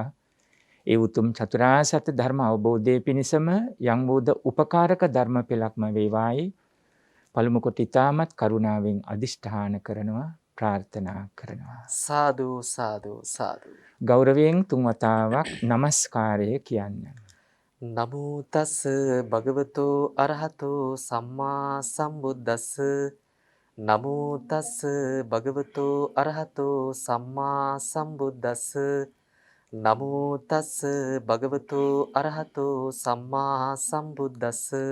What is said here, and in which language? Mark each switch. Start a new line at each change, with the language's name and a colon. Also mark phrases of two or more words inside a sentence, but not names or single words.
Sinhala: ඒ උතුම් චතුරාර්ය සත්‍ය ධර්ම අවබෝධයේ පිණසම යම් වූද උපකාරක ධර්ම පෙළක්ම වේවායි පළමු කොට ඊ타මත් කරුණාවෙන් අදිෂ්ඨාන කරනවා, ප්‍රාර්ථනා කරනවා. සාදු සාදු සාදු. ගෞරවයෙන් තුන් වතාවක් নমස්කාරය කියන්න.
Pali: නමෝ තස් භගවතෝ අරහතෝ සම්මා සම්බුද්දස්ස. නමෝ තස් භගවතෝ අරහතෝ සම්මා සම්බුද්දස්ස. නමෝ තස් භගවතු අරහතෝ සම්මා සම්බුද්දස්ස.